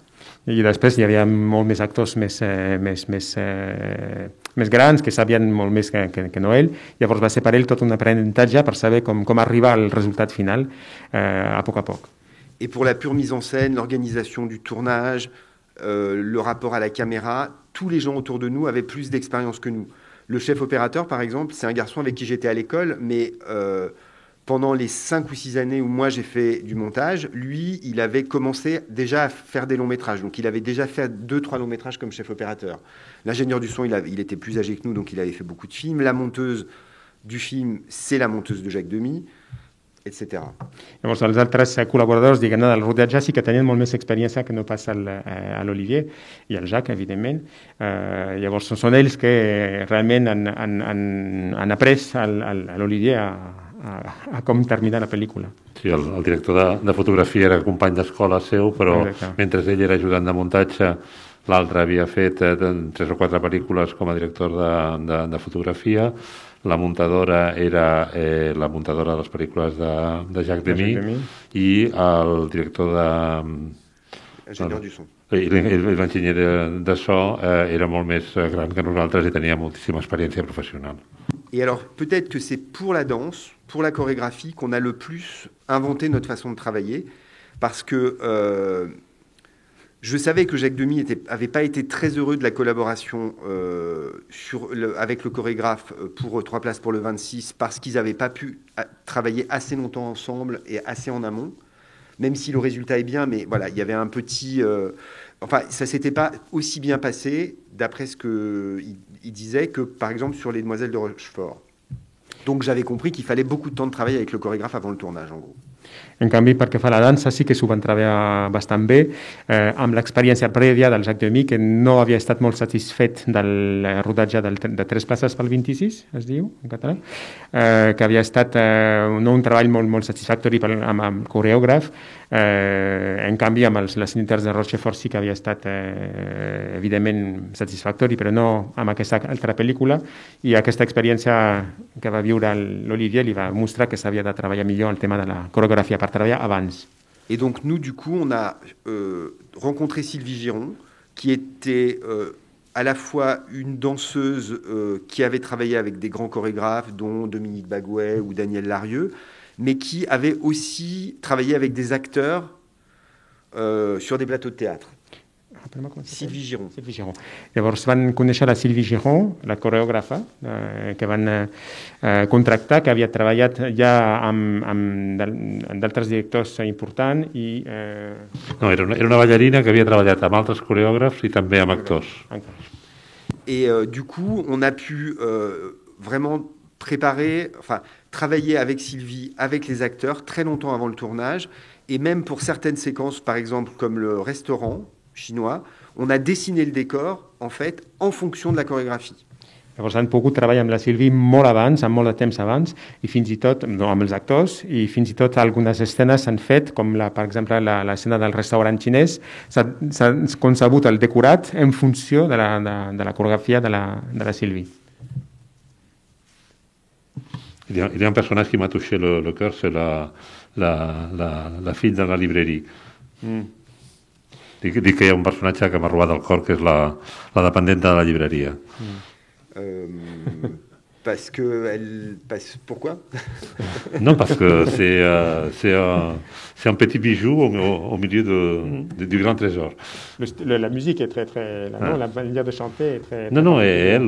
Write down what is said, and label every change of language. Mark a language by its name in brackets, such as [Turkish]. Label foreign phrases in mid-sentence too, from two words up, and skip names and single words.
[Catalan] I després hi havia molts més actors més grans, que sabien molt més que no ell. Llavors va ser per ell tot un aprenentatge per saber com arribar al resultat final a poc a poc. [French] Et pour la pure mise en scène, l'organisation du tournage, le rapport à la caméra, tous les gens autour de nous avaient plus d'expérience que nous. Le chef opérateur, par exemple, c'est un garçon avec qui j'étais à l'école, mais pendant les 5 ou 6 années où moi j'ai fait du montage, lui, il avait commencé déjà à faire des longs métrages. Donc il avait déjà fait 2-3 longs métrages comme chef opérateur. L'ingénieur du son, il était plus âgé que nous, donc il avait fait beaucoup de films. La monteuse du film, c'est la monteuse de Jacques Demy. etc. [Catalan] Llavors, els altres col·laboradors, diguem-ne, del rodatge sí que tenien molt més experiència que no pas a l'Olivier i al Jacques, evidentment. Llavors, són ells que realment han après a l'Olivier a com terminar la pel·lícula. Sí, el director de fotografia era company d'escola seu, però mentre ell era ajudant de muntatge, l'altre havia fet 3 o 4 pel·lícules com a director de fotografia. La muntadora era la muntadora de les pel·lícules de Jacques Demy i el director [French] Ingénieur du son. [Catalan] L'enginyer de so era molt més gran que nosaltres i tenia moltíssima [French] expérience professionnelle. Et alors, peut-être que c'est pour la danse, pour la chorégraphie, qu'on a le plus inventé notre façon de travailler, parce que je savais que Jacques Demy avait pas été très heureux de la collaboration avec le chorégraphe pour 3 places pour le 26, parce qu'ils n'avaient pas pu travailler assez longtemps ensemble et assez en amont, même si le résultat est bien, mais voilà, il y avait un petit... enfin, ça s'était pas aussi bien passé, d'après ce qu'il disait, que par exemple sur Les Demoiselles de Rochefort. Donc j'avais compris qu'il fallait beaucoup de temps de travail avec le chorégraphe avant le tournage, en gros. [Catalan] En canvi, perquè fa la dansa sí que s'ho van treballar bastant bé, amb l'experiència prèvia del Jacques Demy, que no havia estat molt satisfet del rodatge de 3 places pel 26, es diu, en català, que havia estat no un treball molt satisfactori amb el coreògraf. En canvi, amb les Inters de Rochefort sí que havia estat evidentment satisfactori, però no amb aquesta altra pel·lícula, i aquesta experiència que va viure l'Olivier li va mostrar que s'havia de treballar millor el tema de la coreografia per treballar abans. [French] Et donc nous, du coup, on a rencontré Sylvie Giron, qui était à la fois une danseuse qui avait travaillé avec des grands chorégraphes, dont Dominique Baguet ou Daniel Larieux, mais qui avait aussi travaillé avec des acteurs sur des plateaux de théâtre. Sylvie Giron. [Catalan] Llavors van conèixer la Sylvie Giron, la coreògrafa, que van contractar, que havia treballat ja amb d'altres directors importants i... No, era una ballarina que havia treballat amb altres coreògrafs i també amb actors. [French] Et du coup, on a pu vraiment travailler avec Sylvie, avec les acteurs, très longtemps avant le tournage, et même pour certaines séquences, par exemple, comme le restaurant chinois, on a dessiné le décor, en fait, en fonction de la chorégraphie. [Catalan] Llavors han pogut treballar amb la Sylvie molt abans, amb molt de temps abans, i fins i tot amb els actors, i fins i tot algunes escenes s'han fet, com per exemple l'escena del restaurant xinès, s'ha concebut el decorat en funció de la coreografia de la Sylvie. [French] Il y a un personnage qui m'a touché le cœur, c'est la fille de la librairie. [Catalan] Dic que hi ha un personatge que m'ha robat el cor, que és la dependenta de la llibreria. [French] Pourquoi? Non, parce que c'est un petit bijou au milieu du grand trésor. La musique est très... La manière de chanter est très... Non, et elle...